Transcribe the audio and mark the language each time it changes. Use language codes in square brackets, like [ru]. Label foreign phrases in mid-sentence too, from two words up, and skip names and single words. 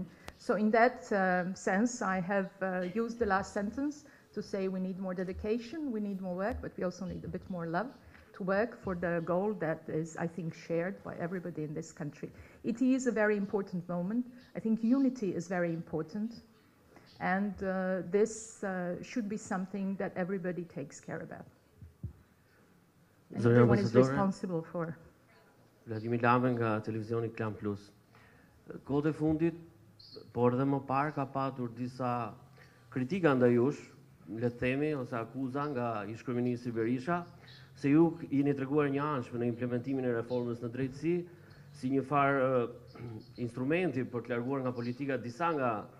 [en] So in that sense, I have used the last sentence to say we need more dedication, we need more work, but we also need a bit more love to work for the goal that is, I think, shared by everybody in this country. It is a very important moment. I think unity is very important, and this should be something that everybody takes care about. And everyone is responsible for. [sq] Vladimir Lame nga televizioni Klan Plus. Kohët e fundit, por dhe më parë ka patur disa kritika ndaj jush, le të themi, ose akuza nga ish-kryeministri Berisha, se ju jeni treguar një anshme në implementimin e reformës në drejtësi, si një farë instrumenti për të larguar nga politika disa nga